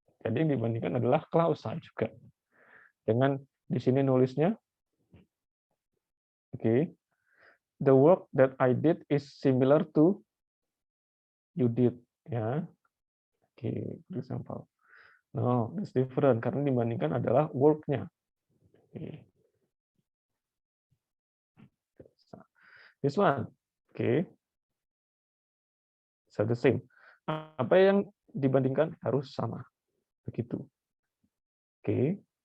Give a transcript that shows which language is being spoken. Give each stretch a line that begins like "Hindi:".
Indonesian: Jadi yang dibandingkan adalah klausa juga. Dengan di sini nulisnya,
English: oke, the work that I did is similar to you did, ya. Oke, for example. No, it's different
Indonesian: karena dibandingkan adalah work-nya.
English: Okay. This one, okay. So the same.
Indonesian: Apa yang dibandingkan harus sama, begitu. Oke.